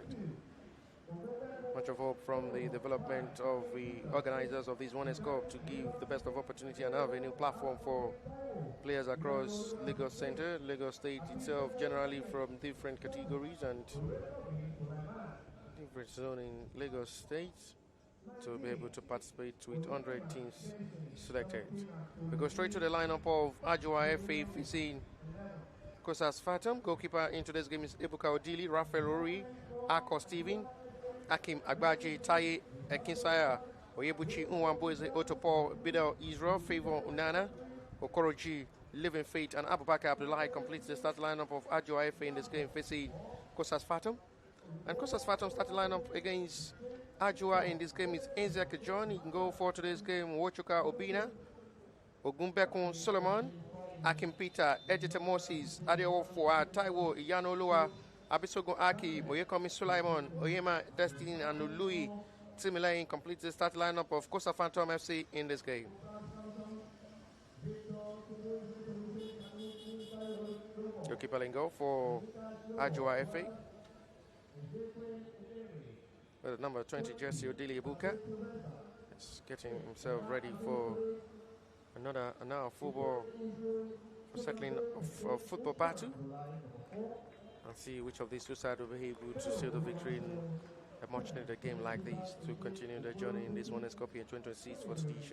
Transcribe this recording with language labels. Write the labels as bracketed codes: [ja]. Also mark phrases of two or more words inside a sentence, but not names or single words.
[en] Much of hope from the development of the organizers of this One Cup to give the best of opportunity and have a new platform for players across Lagos Center, Lagos State itself, generally from different categories and separate zone in Lagos State to be able to participate with 100 teams selected. We go straight to the lineup of AJUWA FA facing KOSAS PHANTHOM. Goalkeeper in today's game is Ebuka Odili, Raphael Ori, Ako Steven, Akim Agbaji, Taye Ekinsaya, Oyebuchi Unwamboeze, Otopol, Bidel Israel, Favor Unana, Okoroji, Living Faith, and Abubakar Abdullahi completes the start lineup of AJUWA FA in this game facing KOSAS PHANTHOM. And KOSAS PHANTHOM starting lineup against AJUWA in this game is Enzeka John. He can go for today's game Wochuka Obina, Ogumbekun Solomon, Akim Peter, Ejete Moses, Adewo Foa, Taiwo, Iyano Lua, Abisogun Aki, Moyekomi Sulaiman, Oyema Destiny, and Louis Timilain completes the start lineup of KOSAS PHANTHOM FC in this game. Goalkeeper Lingo for AJUWA FA. With number 20 jersey Odili Ebuka is getting himself ready for another football settling of football battle, and see which of these two sides will be able to seal the victory in a much needed game like this to continue their journey in this Winners' Cup in 2026 fourth edition.